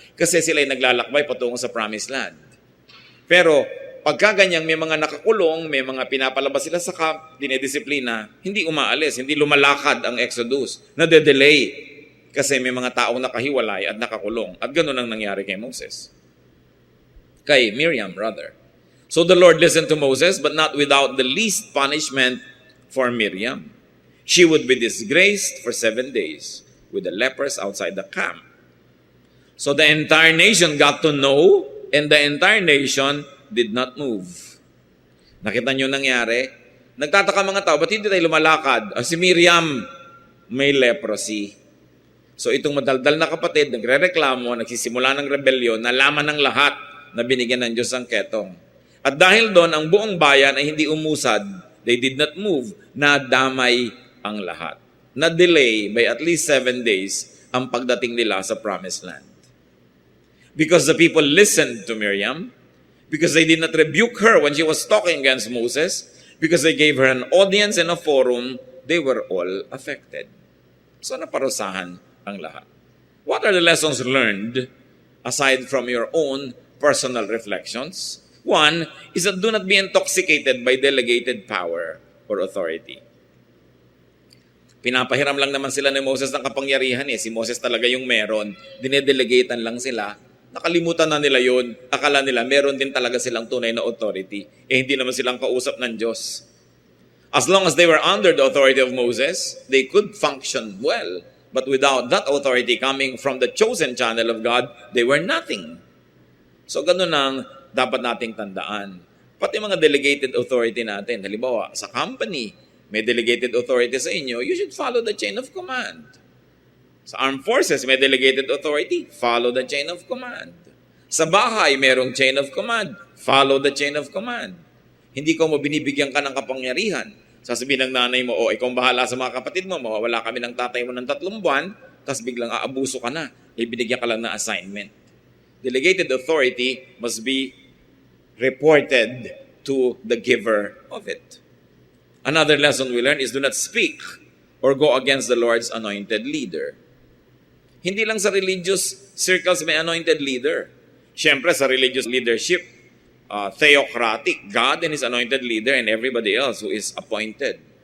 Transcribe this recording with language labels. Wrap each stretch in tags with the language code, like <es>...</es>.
<tl>Kasi sila ay naglalakbay patungo sa promised land. Pero pagka ganyang may mga nakakulong, may mga pinapalabas sila sa camp, dinedisiplina, hindi umaalis, hindi lumalakad ang Exodus, nade-delay. Kasi may mga taong nakahiwalay at nakakulong. At ganun ang nangyari kay Moses. Kay Miriam, rather.</tl> <en>So the Lord listened to Moses, but not without the least punishment for Miriam. She would be disgraced for 7 days with the lepers outside the camp. So the entire nation got to know, and the entire nation did not move.</en> <tl>Nakita nyo nangyari? Nagtataka mga tao, ba't hindi tayo lumalakad? Si Miriam, may leprosy. So itong madaldal na kapatid, nagre-reklamo, nagsisimula ng rebellion, nalaman ng lahat na binigyan ng Diyos ang ketong. At dahil doon, ang buong bayan ay hindi umusad,</tl> <en>they did not move,</en> <tl>nadamay ang lahat. Na-delay by at least 7 days ang pagdating nila sa promised land.</tl> <en>Because the people listened to Miriam, because they did not rebuke her when she was talking against Moses, because they gave her an audience and a forum, they were all affected.</en> <tl>So naparusahan ang lahat.</tl> <en>What are the lessons learned aside from your own personal reflections? One is that do not be intoxicated by delegated power or authority.</en> <tl>Pinapahiram lang naman sila ni Moses ng kapangyarihan eh. Si Moses talaga yung meron. Dinedelegatean lang sila. Nakalimutan na nila yun. Akala nila meron din talaga silang tunay na authority. Eh hindi naman silang kausap ng Diyos.</tl> <en>As long as they were under the authority of Moses, they could function well. But without that authority coming from the chosen channel of God, they were nothing.</en> <tl>So ganun ang dapat nating tandaan. Pati mga delegated authority natin. Halimbawa, sa company, may delegated authority sa inyo,</tl> <en>you should follow the chain of command. Sa armed forces, may delegated authority, follow the chain of command. Sa bahay, merong chain of command, follow the chain of command.</en> <tl>Hindi ko mo binibigyan ka ng kapangyarihan. Sasabihin ng nanay mo, ikaw ang bahala sa mga kapatid mo, mawawala kami ng tatay mo ng 3 buwan, tapos biglang aabuso ka na, ibinigyan ka lang ng assignment.</tl> <en>Delegated authority must be reported to the giver of it. Another lesson we learn is do not speak or go against the Lord's anointed leader. Hindi lang sa religious circles may anointed leader. Siyempre sa religious leadership, theocratic, God and His anointed leader and everybody else who is appointed.</en>